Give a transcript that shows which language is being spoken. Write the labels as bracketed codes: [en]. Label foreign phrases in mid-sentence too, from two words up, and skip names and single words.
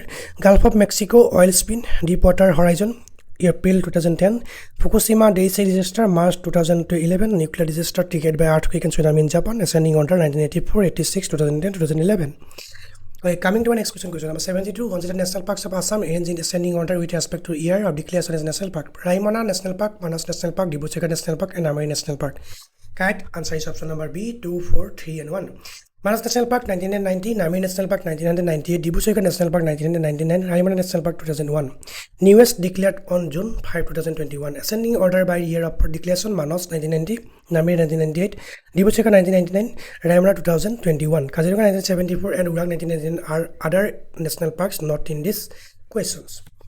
[en] Gulf of Mexico oil spill, Deepwater Horizon, April 2010. Fukushima Daiichi disaster, March 2011, nuclear disaster triggered by earthquake and tsunami in Japan, ascending order 1984, 86, 2010, 2011. Okay, coming to our next question, question number 72. Consider national parks of Assam arranged in ascending order with respect to year of declaration as national park: Raimana National Park, Manas National Park, Dibrusgarh National Park, and Amari National Park. Correct answer is option number B, 2, 4, 3, and 1. Manas National Park 1990, Namib National Park 1998, Dibu-Soykot National Park 1999, Raimana National Park 2001. Newest declared on June 5, 2021. Ascending order by year of declaration: Manas 1990, Namib 1998, Dibu-Soykot 1999, Raimana 2021. Kaziranga 1974 and Urang 1999 are other national parks not in these questions.